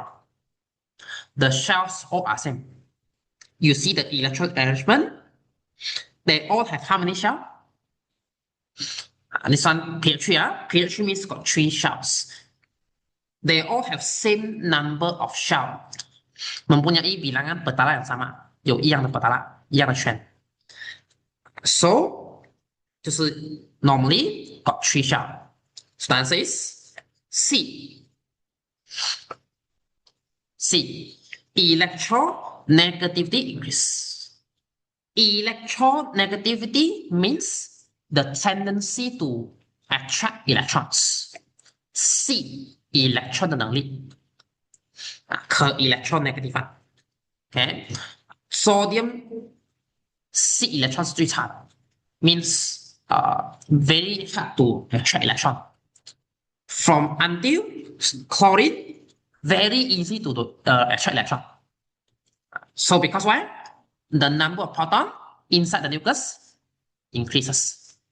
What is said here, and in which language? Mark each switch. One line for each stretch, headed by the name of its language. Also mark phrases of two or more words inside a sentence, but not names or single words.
English: The shells all are same. You see the electron arrangement, they all have how many shells? This one, period 3. Period 3 means got 3 shells. They all have same number of shell.
Malay: Mempunyai bilangan petala yang sama.
Chinese: 有一样的 petala, 一样的圈. So, 就是
English: normally got 3 shell. So the answer is C. C. Electronegativity increase. Electronegativity means the tendency to attract electrons. C. electron
Chinese: 的能力，
English: 可 electron negative。Okay, sodium C electron
Chinese: 是最差的
English: ，means very hard to attract electron. From until chlorine very easy to attract electron. So because why? The number of proton inside the nucleus increases.